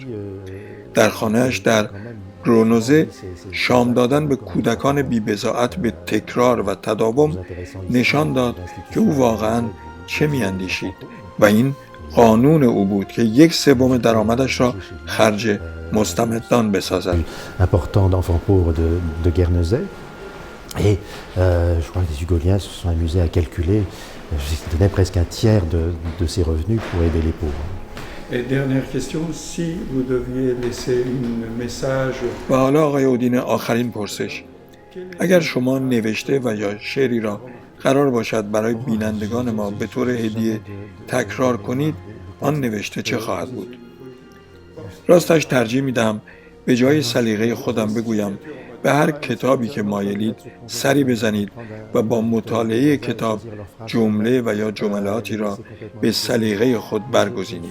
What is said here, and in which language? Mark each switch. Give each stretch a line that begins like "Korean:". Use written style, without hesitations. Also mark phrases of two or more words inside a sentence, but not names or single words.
Persian: در خانه‌اش در گرونوزه شام دادن به کودکان بی‌بضاعت به تکرار و تداوم نشان داد که او واقعاً چه می‌اندیشید و این قانون او بود که 1/3 درآمدش را خرج مستمدان بسازد.
French: important d'enfants pauvres de Guernesey. Et je crois que les Hugoliens se sont amusés à calculer, ils donnaient presque un tiers de ses revenus pour aider les pauvres. Et dernière question, si vous deviez laisser un message...
Persian: و حالا آقای اودین آخرین پرسش. اگر شما نوشته و یا شعری را قرار باشد برای بینندگان ما به طور هدیه تکرار کنید، آن نوشته چه خواهد بود؟ راستش ترجیح میدم به جای سلیقه خودم بگویم به هر کتابی که مایلید سری بزنید و با مطالعه کتاب جمله و یا جملاتی را به سلیقه خود برگزینید.